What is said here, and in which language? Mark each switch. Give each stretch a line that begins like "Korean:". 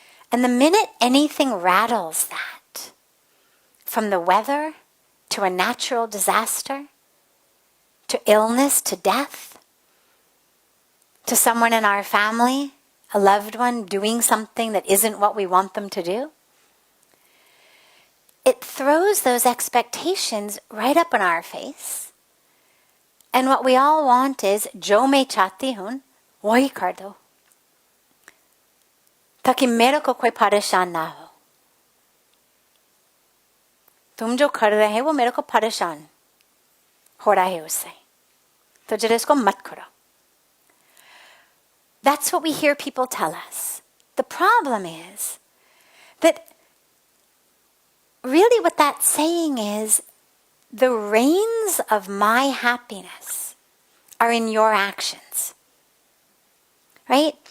English: And the minute anything rattles that, from the weather to a natural disaster, to illness, to death, to someone in our family, a loved one doing something that isn't what we want them to do, it throws those expectations right up in our face. And what we all want is,
Hindi: Jo मैं चाहती हूँ वही कर दो, ताकि मेरे को कोई परेशान ना हो. तुम जो कर रहे हैं वो मेरे को परेशान हो रहा है उससे, तो जरा इसको मत करो.
English: That's what we hear people tell us. The problem is that really what that's saying is, the reins of my happiness are in your actions. Right?